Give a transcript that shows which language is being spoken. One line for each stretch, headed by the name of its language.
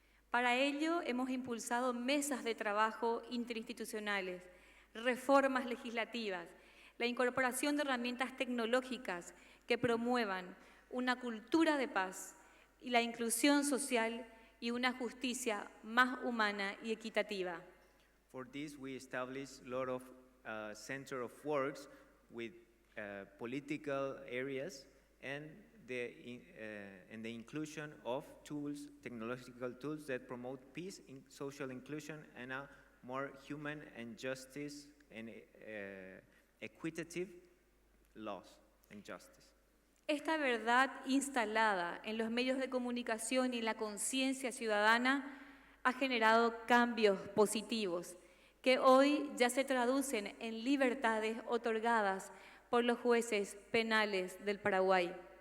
Spanish: Para ello hemos impulsado mesas de trabajo interinstitucionales, reformas legislativas, la incorporación de herramientas tecnológicas que promuevan una cultura de paz y la inclusión social y una justicia más humana y equitativa.
English: For this, we established a lot of center of works with political areas and the inclusion of tools, technological tools that promote peace, social inclusion, and a more human and justice and equitative laws and justice.
Spanish: Esta verdad instalada en los medios de comunicación y en la conciencia ciudadana ha generado cambios positivos que hoy ya se traducen en libertades otorgadas por los jueces penales del Paraguay.